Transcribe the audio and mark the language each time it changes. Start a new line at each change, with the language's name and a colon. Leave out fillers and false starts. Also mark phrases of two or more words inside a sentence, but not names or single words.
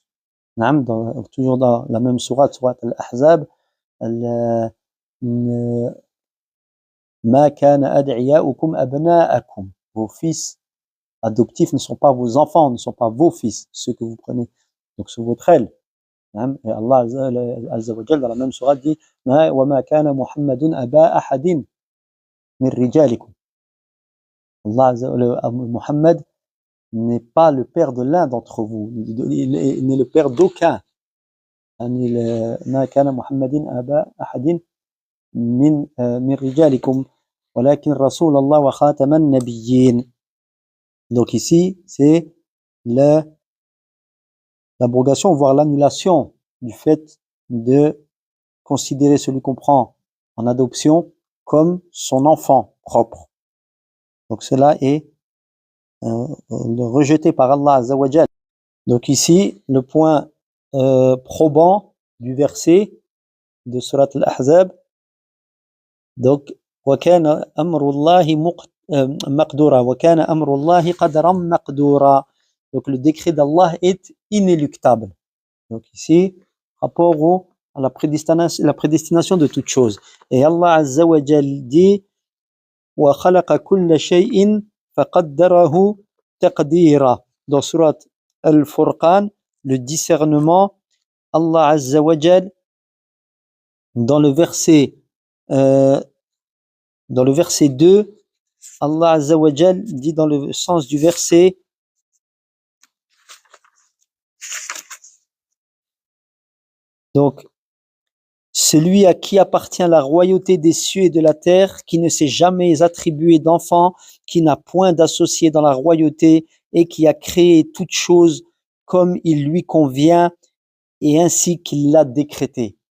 French: Naam, toujours dans la même sourate Al-Ahzab,
Arabic: ما كان أدعياءكم أبناءكم.
French: Vos fils adoptifs ne sont pas vos enfants, ne sont pas vos fils, ceux que vous prenez donc sous votre aile.
Arabic: Et Allah عز وجل
French: dans la même sourate dit
Arabic: وما كان محمد أبا أحد من رجالكم.
French: Allah Muhammad n'est pas le père de l'un d'entre vous, il n'est le père d'aucun.
Arabic: ما كان محمد أبا أحد من رجالكم ولكن رسول الله وخاتم النبيين.
French: Donc ici, c'est l'abrogation, voire l'annulation du fait de considérer celui qu'on prend en adoption comme son enfant propre. Donc cela est rejeté par Allah
Arabic: عز وجل.
French: Donc ici, le point probant du verset de Surat Al-Ahzab, donc
Arabic: وَكَانَ أَمْرُ اللَّهِ مَقْدُورًا وَكَانَ أَمْرُ اللَّهِ قَدْرًا مَقْدُورًا.
French: Donc le décret d'Allah est inéluctable. Donc ici, rapport à la prédestination de toute chose.
Arabic: Et Allah عز وجل dit وَخَلَقَ كُلَّ شَيْءٍ فَقَدَّرَهُ تَقْدِيرًا.
French: Dans Surat Al-Furqan, le discernement, Allah
Arabic: عز وجل,
French: dans le verset 2, Allah
Arabic: عز وجل
French: dit dans le sens du verset donc celui à qui appartient la royauté des cieux et de la terre, qui ne s'est jamais attribué d'enfant, qui n'a point d'associé dans la royauté et qui a créé toutes choses comme il lui convient et ainsi qu'il l'a décrété.